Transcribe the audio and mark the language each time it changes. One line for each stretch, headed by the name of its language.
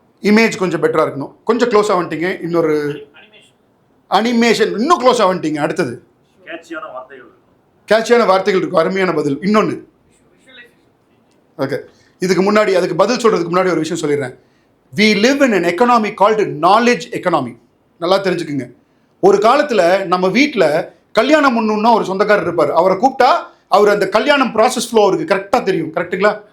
Tamil: Image கொஞ்சம் பெட்டராக இருக்கணும். கொஞ்சம் க்ளோஸாக வந்துட்டீங்க. இன்னொரு அனிமேஷன், இன்னும் க்ளோஸாக வந்துட்டீங்க. அடுத்தது கேட்சியான வார்த்தைகள் இருக்கும். அருமையான பதில். இன்னொன்று, ஓகே, இதுக்கு முன்னாடி அதுக்கு பதில் சொல்கிறதுக்கு முன்னாடி ஒரு விஷயம் சொல்லிடுறேன்.
English: We live in an economy called knowledge economy.
Tamil: நல்லா தெரிஞ்சுக்குங்க. ஒரு காலத்தில் நம்ம வீட்டில் கல்யாணம் பண்ணணுன்னா ஒரு சொந்தக்காரர் இருப்பார். அவரை கூப்பிட்டா அவர் அந்த கல்யாணம் ப்ராசஸ் ஃப்ளோ அவருக்கு கரெக்டாக தெரியும். கரெக்டுங்களா?